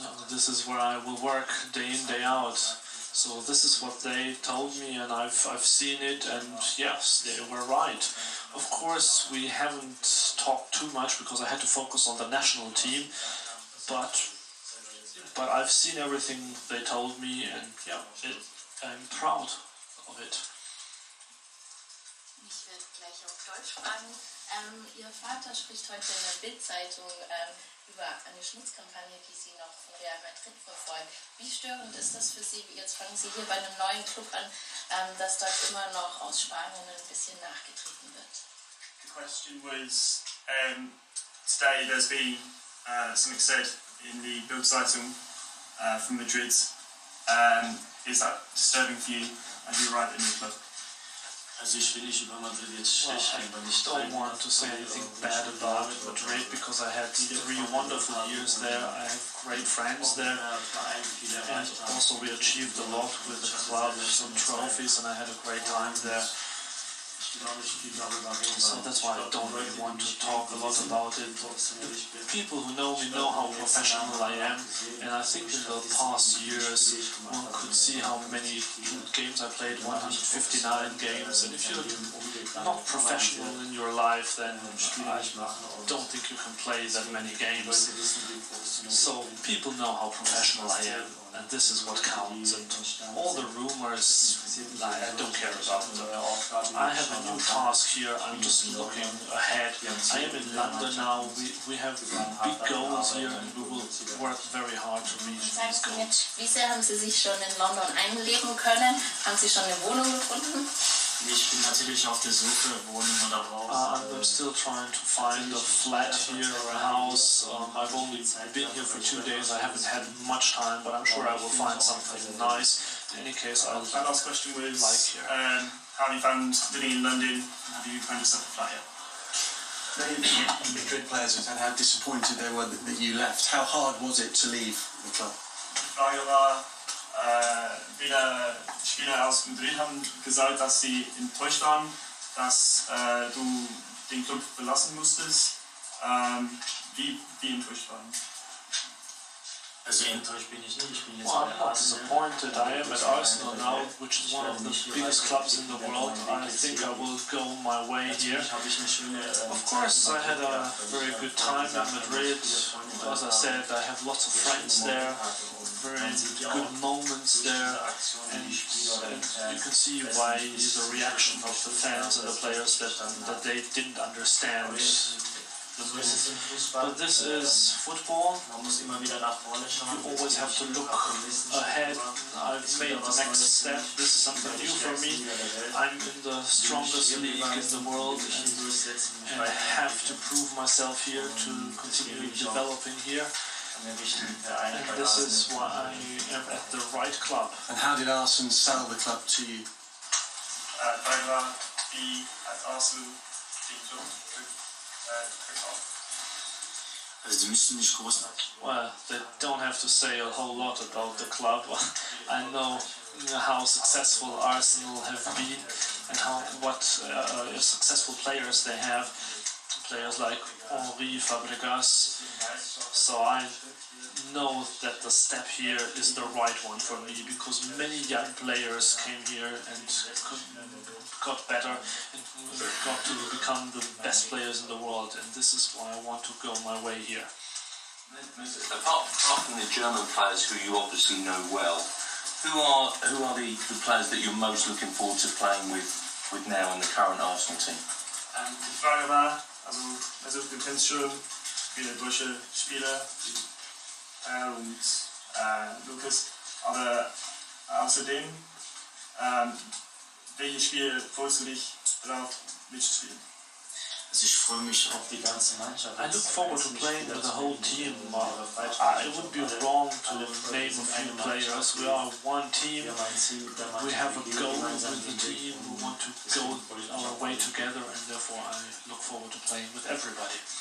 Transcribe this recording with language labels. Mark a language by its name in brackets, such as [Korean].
[English] This is where I will work day in, day out. So this is what they told me, and I've seen it, and yes, they were right. Of course, we haven't talked too much because I had to focus on the national team, but I've seen everything they told me, and yeah, I'm proud of it. [German] Ich werde gleich auf Deutsch fragen. Ihr Vater spricht heute in der Bild-Zeitung über eine Schmutzkampagne, die Sie noch von Real Madrid verfolgen. Wie störend ist das für Sie? Jetzt fangen Sie hier bei einem neuen Club an, dass dort immer noch aus Spanien ein bisschen nachgetreten wird. [English] The question was, today there's been something said in the Bild-Zeitung from Madrid. Is that disturbing for you as you arrive in the club? [German] Also ich will nicht über Madrid jetzt schlecht reden, weil ich [English] Don't want to say anything bad about Madrid because I had 3 wonderful years there. I have great friends there, and also we achieved a lot with the club, some trophies, and I had a great time there. So that's why I don't really want to talk a lot about it. The people who know me know how professional I am, and I think in the past years one could see how many games I played, 159 games, and if you're not professional in your life, then I don't think you can play that many games. So people know how professional I am, and this is what counts, and all the rumors I don't care about them. I have a new task here. I'm just looking ahead. I am in London now. We have big goals here, and we will work very hard to reach these goals. [German] Wie sehr haben Sie sich schon in London einleben können? Haben Sie schon eine Wohnung gefunden? Ich bin natürlich auf der Suche, Wohnung oder Haus. [English] I'm still trying to find a flat here or a house. I've only been here for 2 days. I haven't had much time, but I'm sure I will find something nice. In any case, My last question was, how have you found living in London? Have you found yourself a flat yet? Many Madrid players have said how disappointed they were that you left. How hard was it to leave the club? [German] Die Frage war, viele Spieler aus Madrid haben gesagt, dass sie enttäuscht waren, dass du den Club verlassen musstest. Wie enttäuscht waren? Also enttäuscht bin ich nicht. Ich bin jetzt [English] Well, [German] bei [English] I'm not [German] Arsenal. [English] disappointed. I am at Arsenal now, which is one of the biggest clubs in the world. I think I will go my way here. [German] Natürlich habe ich eine schöne [English] Of course, I had a very good time in Madrid. As I said, I have lots of friends there, very good moments there, and you can see why the reaction of the fans and the players that they didn't understand the move. But this is football. [German] Man muss immer wieder nach vorne schauen. [English] You always have to look ahead. I've made the next step. This is something new for me. I'm in the strongest league in the world, and I have to prove myself here to continue developing here. And this is why I am at the right club. And how did Arsene sell the club to you? [German] Die Frage war, wie hat Arsenal den Club gekauft? Also die müssen nicht groß. [English] Well, they don't have to say a whole lot about the club. I know how successful Arsenal have been and what successful players they have. Players like Henry, Fabregas. So I know that the step here is the right one for me, because many young players came here and got better and got to become the best players in the world, and this is why I want to go my way here. Apart from the German players who you obviously know well, who are the players that you're most looking forward to playing with now in the current Arsenal team? [German] Die Frage war, also du kennst schon viele deutsche Spieler, und Lukas, aber außerdem, welches Spiel freust du dich darauf mitzuspielen? Also ich freue mich auf die ganze Mannschaft. [English] I look forward to playing with the whole team. It would be wrong to name a few players. We are one team. We have a goal with the team. We want to go our way together, and therefore I look forward to playing with everybody.